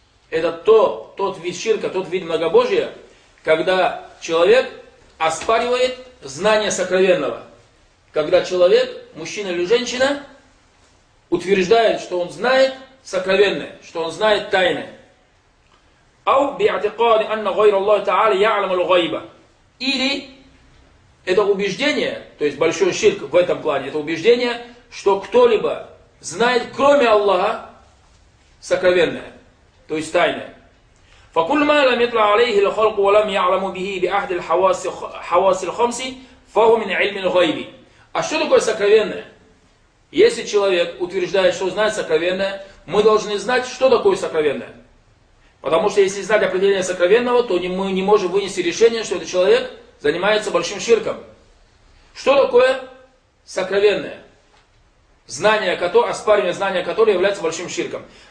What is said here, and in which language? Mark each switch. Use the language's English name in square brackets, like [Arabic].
[Russian] Это тот вид ширка, тот вид многобожия, когда человек оспаривает знание сокровенного. Когда человек, мужчина или женщина, утверждает, что он знает сокровенное, что он знает тайны. [Arabic] أو باعتقاد أن غير الله تعالى يعلم الغيبة. [Russian] Или это убеждение, то есть большой ширк в этом плане, это убеждение, что кто-либо знает кроме Аллаха сокровенное, то есть тайное. [Arabic] فكل ما لم يطلع عليه الخلق ولم يعلم به بأحد الحواس حواس الخمس فهو من علم الغيب. [Russian] А что такое сокровенное? Если человек утверждает, что знает сокровенное, мы должны знать, что такое сокровенное. Потому что если знать определение сокровенного, то мы не можем вынести решение, что этот человек занимается большим ширком. Что такое сокровенное? Знание, оспаривание знания, которое является большим ширком.